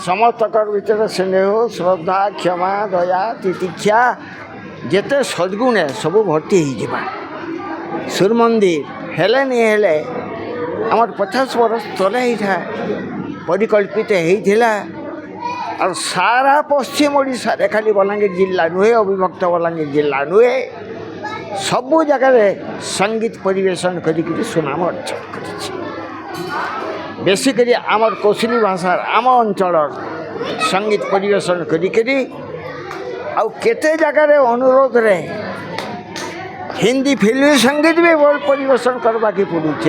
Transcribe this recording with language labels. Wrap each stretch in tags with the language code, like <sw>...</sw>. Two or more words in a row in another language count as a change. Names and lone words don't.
<or>ସମସ୍ତଙ୍କର ଭିତରେ ସ୍ନେହ ଶ୍ରଦ୍ଧା କ୍ଷମା ଦୟା ତିତିକ୍ଷା ଯେତେ ସଦ୍ଗୁଣ ସବୁ ଭର୍ତ୍ତି ହେଇଯିବା। ସୂର୍ଯ୍ୟ ମନ୍ଦିର ହେଲେନି ହେଲେ ଆମର 50 ବର୍ଷ ତଳେ ହେଇଥାଏ ପରିକଳ୍ପିତ ହେଇଥିଲା। ଆଉ ସାରା ପଶ୍ଚିମ ଓଡ଼ିଶାରେ ଖାଲି বଲାଙ୍ଗୀର ଜିଲ୍ଲା ନୁହେଁ, ଅବିଭକ୍ତ ବଲାଙ୍ଗୀର ଜିଲ୍ଲା ନୁହେଁ, ସବୁ ଜାଗାରେ ସଙ୍ଗୀତ ପରିବେଷଣ କରିକିରି ସୁନାମ ଅର୍ଜନ କରିଛି। ବେଶୀକରି ଆମର କୋଶଲି ଭାଷାର ଆମ ଅଞ୍ଚଳର ସଙ୍ଗୀତ ପରିବେଷଣ କରିକିରି ଆଉ କେତେ ଜାଗାରେ ଅନୁରୋଧରେ ହିନ୍ଦୀ ଫିଲ୍ମ ସଙ୍ଗୀତ ବି ପରିବେଷଣ କରିବାକୁ ପଡ଼ୁଛି।</or>